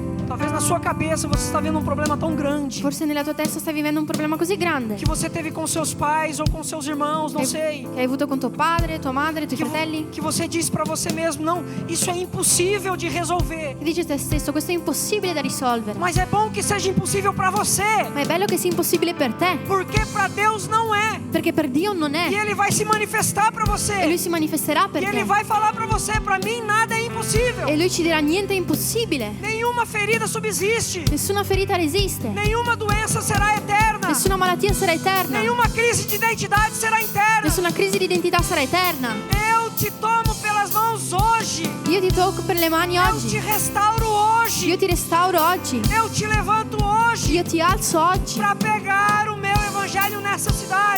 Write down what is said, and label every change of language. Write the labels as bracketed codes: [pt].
[pt] Talvez na sua cabeça você está vendo um problema tão grande [it] Forse nella tua testa stai vivendo un problema così grande [pt] que você teve com seus pais ou com seus irmãos, não sei. [it] che hai avuto con tuo padre, tua madre, i tuoi fratelli. [pt] Que você diz para você mesmo, não, isso é impossível de resolver. [it] Che dici a te stesso, questo è impossibile da risolvere. [pt] Mas é bom que seja impossível para você, [it] Ma è bello che sia impossibile per te, [pt] porque para Deus não é. [it] perché per Dio non è. [pt] E Ele vai se manifestar para [it] E Lui [pt] você. [it] si manifesterà per [pt] E Ele [it] te. [pt] vai falar para você, para mim nada é impossível. [it] E Lui ci dirà niente è impossibile. [pt] Nenhuma ferida subsiste. [it] Nessuna ferita resiste. [pt] Nenhuma doença será eterna. [it] Nessuna malattia sarà eterna. [pt] Nenhuma crise de identidade será interna. [it] Nessuna crisi di identità sarà eterna. [pt] Eu te tomo pelas mãos hoje. [it] Io ti tocco per le mani [pt] Eu te [it] oggi. [pt] restauro hoje. [it] Io ti restauro oggi. [pt] Eu te levanto hoje [it] Io ti alzo oggi [pt] para pegar o meu evangelho nessa cidade.